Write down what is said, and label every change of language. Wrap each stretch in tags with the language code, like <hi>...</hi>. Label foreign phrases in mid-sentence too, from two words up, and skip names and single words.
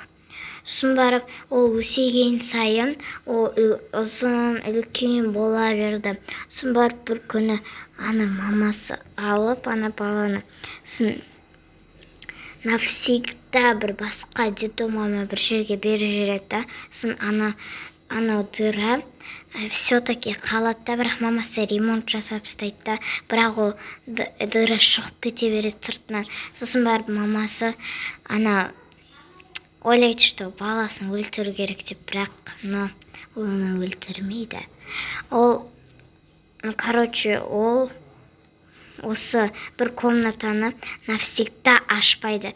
<kk>Сосын барып, ол өсеген сайын, ол ұзын, үлкен бола берді. Сосын барып бір күні мамасы алып, баланы навсегда бір басқа детдомға бір жерге беріп жібереді. Сосын</kk> <ru>дыра все-таки</ru> <kk>қалады, бірақ мамасы ремонт жасап тастайды, бірақ ол дыра шығып кете береді сыртынан. Сосын барып мамасы ойлайды, что баласын өлтіру керек деп, бірақ оны өлтірмейді. Ол осы бір комнатаны навсегда ашпайды.</kk>